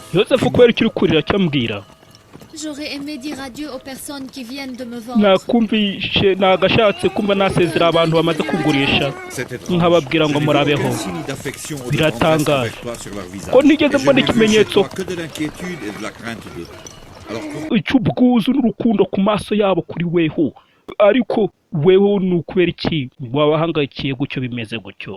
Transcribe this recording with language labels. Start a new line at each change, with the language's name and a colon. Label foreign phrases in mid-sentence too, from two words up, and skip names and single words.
Kinyarwanda: Yosefu kubera icyo uri kurira cyambwira.
French: J'aurais aimé dire adieu aux personnes qui viennent de me vendre.
Kinyarwanda: Nakumvishe nagashatse kumva nasezera abantu bamaze kugurisha, nkababwira ngo murabeho. Biratangaje ko nigeze mbona ikimenyetso cy'ubwuzu n'urukundo ku maso yabo kuri weho, ariko weho ni ukubera iki wabahangayikiye gutyo bimeze gutyo?